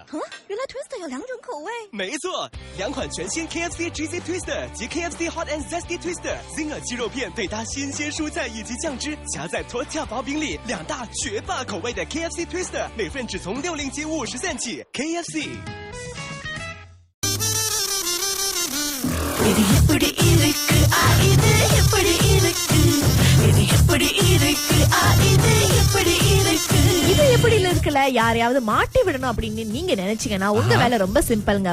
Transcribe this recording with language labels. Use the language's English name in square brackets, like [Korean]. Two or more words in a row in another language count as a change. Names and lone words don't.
[Chinese] 原来 Twister 有2种口味。没错，2款全新 KFC Cheesy Twister 及 KFC Hot and Zesty Twister。Zinger 鸡肉片配搭新鲜蔬菜以及酱汁，夹在脱跳薄饼里，2大绝霸口味的 KFC Twister， 每份只从60.50 起。KFC。 [Tamil] இது எப்படில இருக்குல்ல யாரையாவது மாட்டி விடணும் அப்படின்னு நீங்க நினைச்சீங்கன்னா உங்க வேலை ரொம்ப சிம்பிள்ங்க.